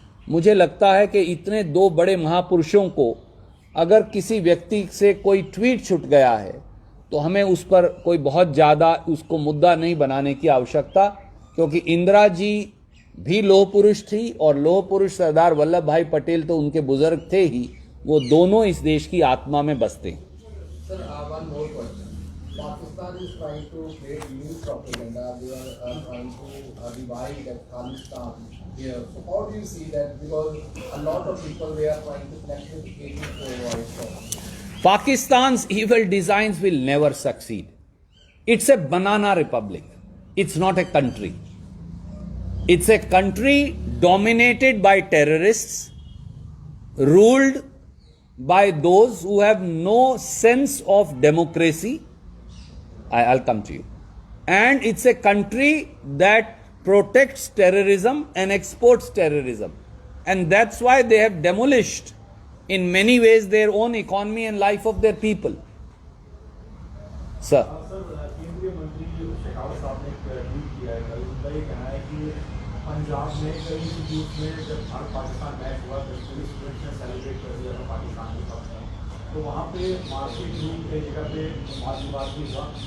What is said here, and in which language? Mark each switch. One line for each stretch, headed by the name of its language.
Hindi: मुझे लगता है कि इतने दो बड़े महापुरुषों को अगर किसी व्यक्ति से कोई ट्वीट छूट गया है तो हमें उस पर कोई बहुत ज़्यादा उसको मुद्दा नहीं बनाने की आवश्यकता, क्योंकि इंदिरा जी भी लौह पुरुष थी और लौह पुरुष सरदार वल्लभ भाई पटेल तो उनके बुजुर्ग थे ही, वो दोनों इस देश की आत्मा में बसते हैं।
English: Sir, one more question. Pakistan is trying to create new propaganda. They are trying to divide Afghanistan here. So how do you see that? Because a lot of people they are trying to connect with 84 voice. Pakistan's evil designs will never succeed. It's a banana republic. It's not a country. It's a country dominated by terrorists, ruled by those who have no sense of democracy. I'll come to you. And it's a country that protects terrorism and exports terrorism. And that's why they have demolished in many ways their own economy and life of their people. Sir.
Hindi: केंद्रीय मंत्री शेखावत साहब ने एक tweet किया है, उनका ये कहना है कि पंजाब में कई इंस्टीट्यूट में जब भारत पाकिस्तान मैच हुआ तो पूरी स्टूडेंट्स ने सेलिब्रेट कर दिया था पाकिस्तान के साथ में, तो वहाँ पे मार्केट रूम कई जगह पे वाद विवाद भी हुआ।